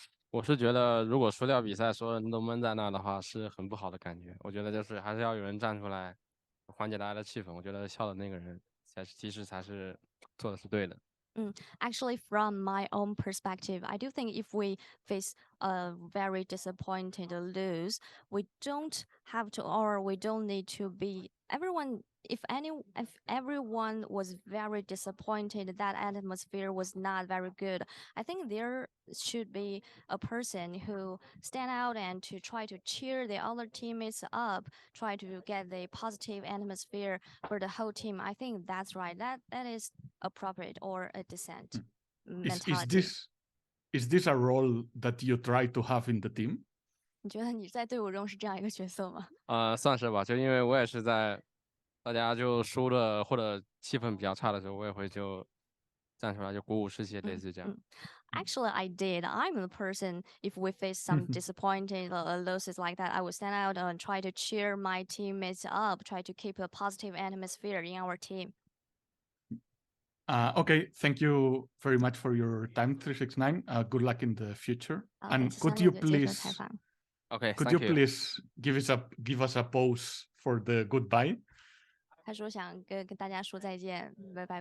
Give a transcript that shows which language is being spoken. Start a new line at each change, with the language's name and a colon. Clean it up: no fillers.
Chinese: 我是觉得如果输掉比赛，所有人都闷在那的话，是很不好的感觉。我觉得就是还是要有人站出来，缓解大家的气氛。我觉得笑的那个人其实才是做的是对的。
English: Actually, from my own perspective, I do think if we face a very disappointed lose, we don't have to, or we don't need to be everyone. If everyone was very disappointed, that atmosphere was not very good. I think there should be a person who stand out and to try to cheer the other teammates up, try to get the positive atmosphere for the whole team. I think that's right. That is appropriate or a dissent mentality. Is this a role that you try to have in the team?
Chinese: 你觉得你在队伍中是这样一个角色吗？算是吧，就因为我也是在大家就输了或者气氛比较差的时候，我也会就站出来就鼓舞士气，类似这样。
English: Actually, I did. I'm the person, if we face some disappointing losses like that, I would stand out and try to cheer my teammates up, try to keep a positive atmosphere in our team. Okay, thank you very much for your time, 369. Good luck in the future. And could you
Chinese: 接受
English: please
Chinese: 采访。
English: OK， could you please give us a pause for the goodbye?
Chinese: 他说想跟大家说再见，拜拜。